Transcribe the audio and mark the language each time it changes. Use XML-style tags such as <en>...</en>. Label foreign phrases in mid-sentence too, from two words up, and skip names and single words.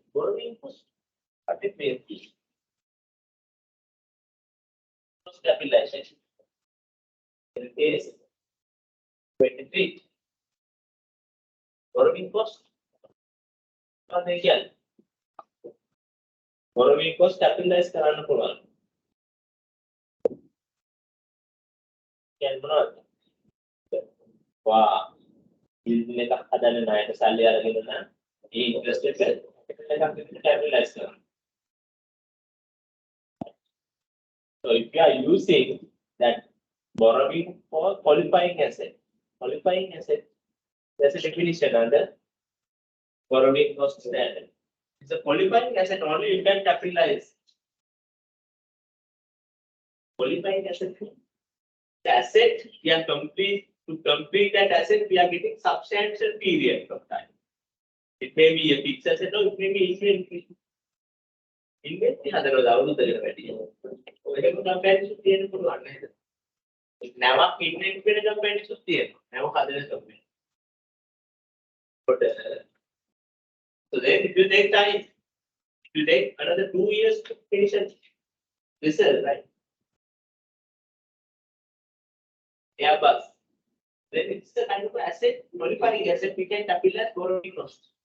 <en>Borrowing cost. What it means? Cost capitalization. In case 23. Borrowing cost. Borrowing cost capitalize</en> <si>කරන්න පුළුවන්. කියන්න වා බිල් එකක් හදන්න ණයට සල්ලි අරගෙන නම් ඒ ඉන්ට්‍රස්ට් එක capitalize කරනවා.</si> <en>So if you are using that borrowing for qualifying asset, there's a definition under borrowing cost standard. It's a qualifying asset only you can capitalize. Qualifying asset. The asset, we are to complete that asset, we are getting substantial period of time. It may be a fixed asset or it may be inventory.</en> <si>Inventory හදනවා අවුරුද්දකට වැඩි. ඔයකම කම්පැනිස් තියෙන පුළුවන් නේද? නැවක් ඉන්වෙන්ටරි වෙන කම්පැනිස් තියෙනවා. නැව හදන කම්පැනි.</si> <en>But so then if you take time, if you take another 2 years to finish result, right? Airbus. Then it's the kind of asset, modifying asset we can capitalize borrowing cost.</en>